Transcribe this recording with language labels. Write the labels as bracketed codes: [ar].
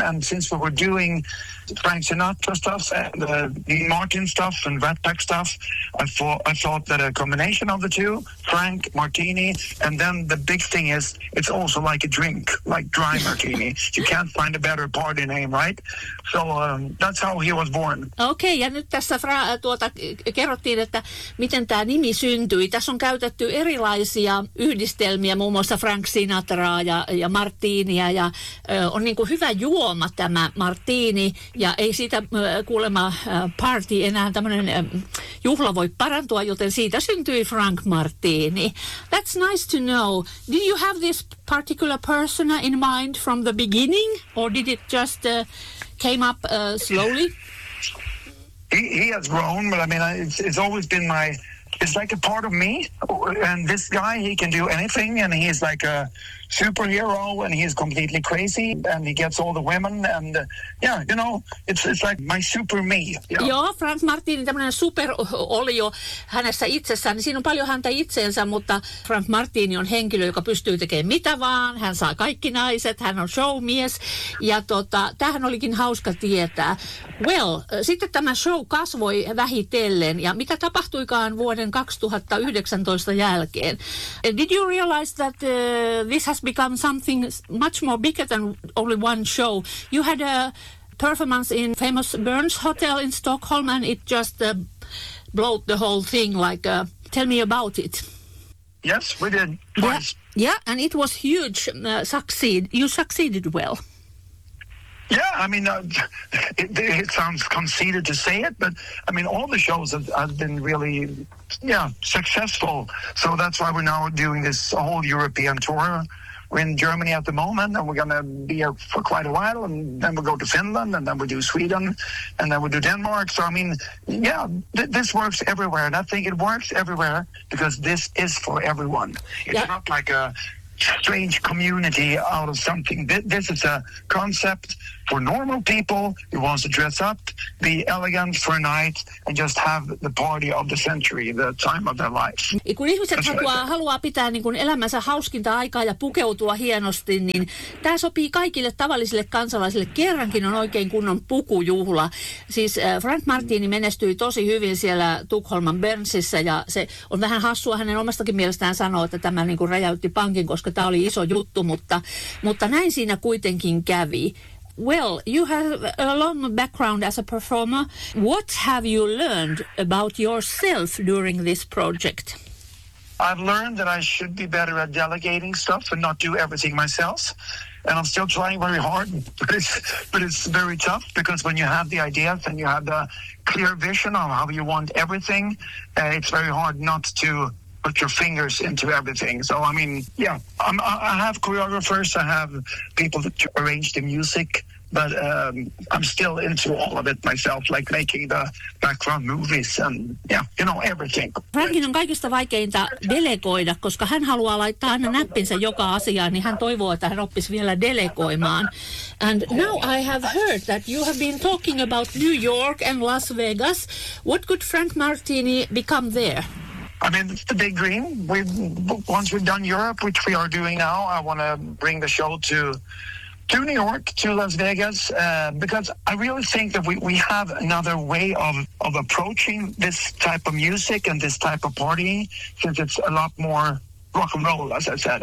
[en] And since we were doing Frank Sinatra stuff and the Dean Martin stuff and Rat Pack stuff, I thought that a combination of the two, Frank Martini, and then the big thing is, it's also like a drink, like dry martini. You can't find a better party name, right? So that's how he was born. Okay, and [fi] tässä kerrottiin, että miten tämä nimi syntyi. Tässä on käytetty erilaisia yhdistelmiä, muun muassa Frank Sinatraa ja Martinia. Ja, on niin kuin hyvä juoma tämä Martini, ja ei siitä kuulemma party enää tämmöinen juhla voi parantua, joten siitä syntyi Frank Martini. [en] That's nice to know. Did you have this particular persona in mind from the beginning, or did it just came up slowly? He has grown, but I mean, it's always been my, it's like a part of me, and this guy, he can do anything, and he's like a superhero, and he's completely crazy, and he gets all the women, and yeah, you know, it's like my super me. Yeah. [fi] Joo, Frank Martini, tämmöinen superolio hänessä itsessään, niin siinä on paljon häntä itseensä, mutta Frank Martini on henkilö, joka pystyy tekemään mitä vaan, hän saa kaikki naiset, hän on showmies, ja tämähän olikin hauska tietää. Well, sitten tämä show kasvoi vähitellen, ja mitä tapahtuikaan vuoden 2019 jälkeen? [en] Did you realize that this has become something much more bigger than only one show? You had a performance in famous Burns Hotel in Stockholm, and it just blew the whole thing. Like, tell me about it. Yes, we did. Twice. Yeah, and it was huge. Succeed. You succeeded well. Yeah, I mean, it sounds conceited to say it, but I mean, all the shows have been really, yeah, successful. So that's why we're now doing this whole European tour. We're in Germany at the moment, and we're going to be here for quite a while, and then we'll go to Finland, and then we'll do Sweden, and then we'll do Denmark. So, I mean, yeah, this works everywhere, and I think it works everywhere because this is for everyone. It's not like a strange community out of something. This is a concept for normal people who wants to dress up, be elegant for a night, and just have the party of the century, the time of their life. [fi] Kun ihmiset haluaa pitää niin kuin elämänsä hauskinta aikaa ja pukeutua hienosti, niin tämä sopii kaikille tavallisille kansalaisille. Kerrankin on oikein kunnon pukujuhla. Siis Frank Martini menestyi tosi hyvin siellä Tukholman Burnsissa, ja se on vähän hassua hänen omastakin mielestään sanoa, että tämä niin kuin räjäytti pankin, koska tämä oli iso juttu, mutta näin siinä kuitenkin kävi. [en] Well, you have a long background as a performer. What have you learned about yourself during this project? I've learned that I should be better at delegating stuff and not do everything myself. And I'm still trying very hard, but it's very tough, because when you have the ideas and you have the clear vision of how you want everything, it's very hard not to put your fingers into everything. So, I mean, yeah, I have choreographers, I have people that arrange the music, but I'm still into all of it myself, like making the background movies and, yeah, you know, everything. [fi] Frankin on kaikista vaikeinta delegoida, koska hän haluaa laittaa aina näppinsä joka asiaan, niin hän toivoo, että hän oppisi vielä delegoimaan. [en] And now I have heard that you have been talking about New York and Las Vegas. What could Frank Martini become there? I mean, it's the big dream. Once we've done Europe, which we are doing now, I want to bring the show to New York, to Las Vegas, because I really think that we have another way of approaching this type of music and this type of party, since it's a lot more rock and roll, as I said.